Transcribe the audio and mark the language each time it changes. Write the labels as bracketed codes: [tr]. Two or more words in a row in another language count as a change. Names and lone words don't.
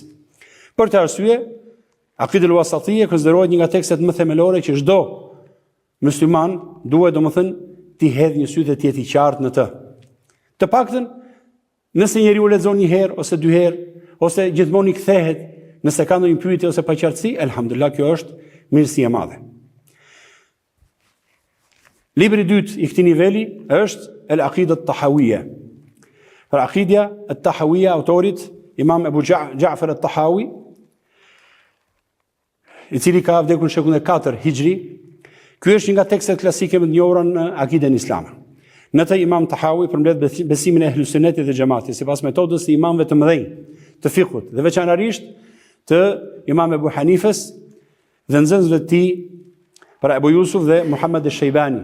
[sq] Për të arsye, Aqidul Wasatiyya konsiderohet një nga tekstet më themelore që çdo musliman duhet domethënë t'i hedhë një sy dhe të jetë i qartë në të. Të paktën, nëse njeriu lexon një herë ose dy herë, ose gjithmonë i kthehet, nëse ka ndonjë pyetje ose paqartësi, elhamdulillah, kjo është mirësi e madhe. Libri i dytë i këtij niveli është Al-Aqida At-Tahawiyya. Pra Aqida At-Tahawiyya autorit Imam Abu Ja'far At-Tahawi, i cili ka vdekur në shekullin e 4 Hijri. Ky është një nga tekstet klasike më të njohura në akiden islame. Në të Imam Tahawi përmbledh besimin e Ahlus Sunnetit dhe Xhamatit sipas metodës së imamëve të mëdhenj të fikut dhe veçanërisht të Imam Abu Hanifes dhe nxënësve të tij, pra Abu Yusuf dhe Muhammad al-Shaybani.